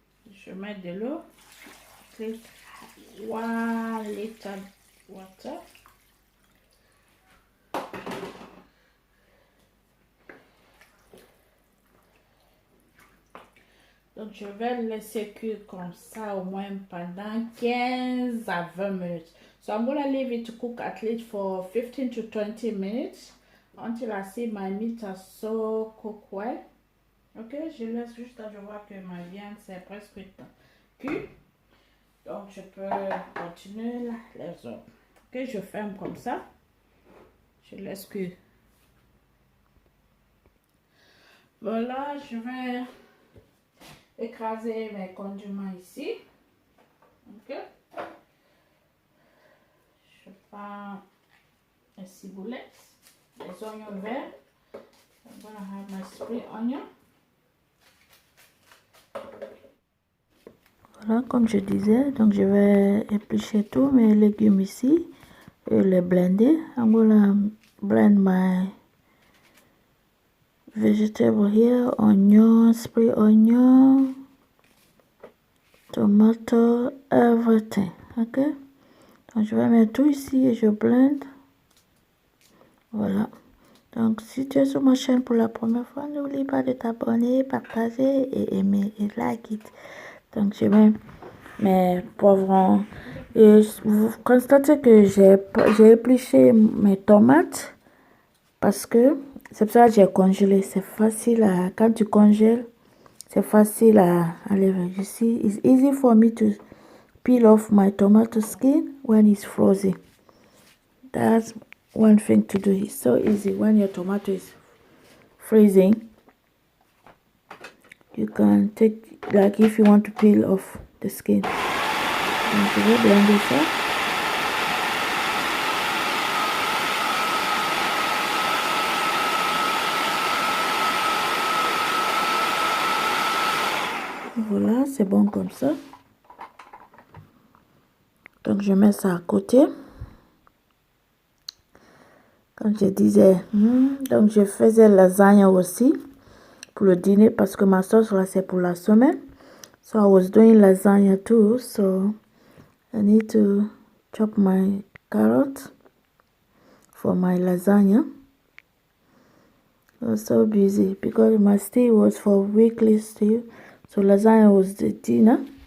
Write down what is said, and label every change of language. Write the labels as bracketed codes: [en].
[fr] Je mets de l'eau. 1 litre water. Donc je vais le laisser cuire comme ça au moins pendant 15 à 20 minutes. [en] So I'm gonna leave it to cook at least for 15 to 20 minutes until I see my meat are so cooked well. [fr] Ok, je laisse juste là, je vois que ma viande c'est presque cuit. Donc je peux continuer les autres. Ok, je ferme comme ça. Je laisse cuire. Voilà, je vais écraser mes condiments ici. Ok. Je prends un ciboulette, les oignons verts. [en] I'm gonna have my spring onion. [fr] Voilà, comme je disais, donc je vais éplucher tous mes légumes ici et les blender. [en] I'm gonna blend my vegetable here, onion, spring onion, tomato, everything. [fr] Ok, donc je vais mettre tout ici et je blend. Voilà. Donc si tu es sur ma chaîne pour la première fois, n'oublie pas de t'abonner, partager et aimer et [en] like it. [fr] Donc je mets mes poivrons. Et vous constatez que j'ai épluché mes tomates parce que c'est pour ça que j'ai congelé. C'est facile à, quand tu congèles, c'est facile à enlever. [en] You see, it's easy for me to peel off my tomato skin when it's frozen. That's one thing to do. It's so easy when your tomato is freezing. You can take, like if you want to peel off the skin. [fr] Donc je vais blender ça. Voilà, c'est bon comme ça. Donc je mets ça à côté. Comme je disais, donc je faisais lasagne aussi pour le dîner parce que ma sauce là c'est pour la semaine. [en] So I was doing lasagna too. So I need to chop my carrot for my lasagna. I was so busy because my stay was for weekly stay. So lasagna was the dinner.